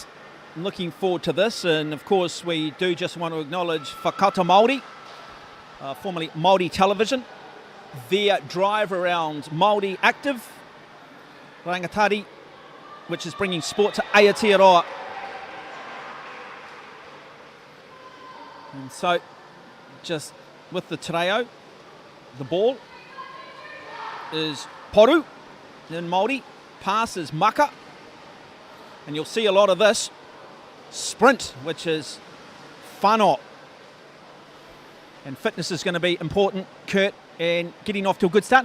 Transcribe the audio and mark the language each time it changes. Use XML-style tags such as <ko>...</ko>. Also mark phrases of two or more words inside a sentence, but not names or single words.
<en>I'm looking forward to this, and of course we do just want to acknowledge Whakato Māori, formerly Māori Television, their drive around Māori Active, Rangatari, which is bringing sport to Aotearoa. And so just with the te reo, the ball is Poru in Māori. Pass is Maka, and you'll see a lot of this sprint, which is whānau. And fitness is going to be important, Kurt, and getting off to a good start.</en>